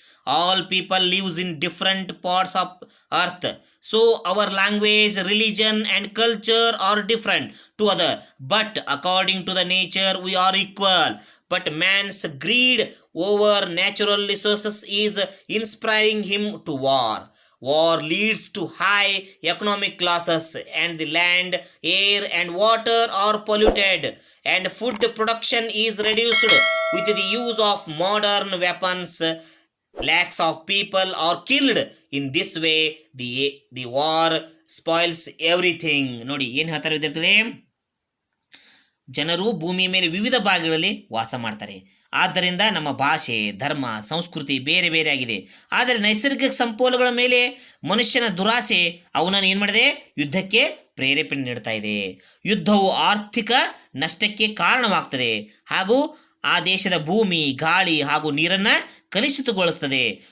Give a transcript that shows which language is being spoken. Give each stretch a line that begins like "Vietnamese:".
English: All people lives in different parts of earth, so our language, religion and culture are different to other, but according to the nature we are equal. But man's greed over natural resources is inspiring him to war. War leads to high economic losses, and the land, air, and water are polluted, and food production is reduced with the use of modern weapons. Lakhs of people are killed. In this way, the war spoils everything.
Kannada: ನೋಡಿ ಏನು ಹೇಳ್ತಾರೆ ವಿದ್ಯಾರ್ಥಿಗಳೇ, ಜನರು ಭೂಮಿಯ ಮೇಲೆ ವಿವಿಧ ಭಾಗಗಳಲ್ಲಿ ವಾಸ ಮಾಡ್ತಾರೆ. ಆದ್ದರಿಂದ ನಮ್ಮ ಭಾಷೆ, ಧರ್ಮ, ಸಂಸ್ಕೃತಿ ಬೇರೆ ಬೇರೆ ಆಗಿದೆ. ಆದರೆ ನೈಸರ್ಗಿಕ ಸಂಪನ್ಮೂಲಗಳ ಮೇಲೆ ಮನುಷ್ಯನ ದುರಾಸೆ ಅವನನ್ನು ಏನು ಮಾಡಿದೆ? ಯುದ್ಧಕ್ಕೆ ಪ್ರೇರೇಪಣೆ ನೀಡ್ತಾ ಇದೆ. ಯುದ್ಧವು ಆರ್ಥಿಕ ನಷ್ಟಕ್ಕೆ ಕಾರಣವಾಗ್ತದೆ ಹಾಗೂ ಆ ದೇಶದ ಭೂಮಿ, ಗಾಳಿ ಹಾಗೂ ನೀರನ್ನು ಕಲುಷಿತಗೊಳಿಸ್ತದೆ.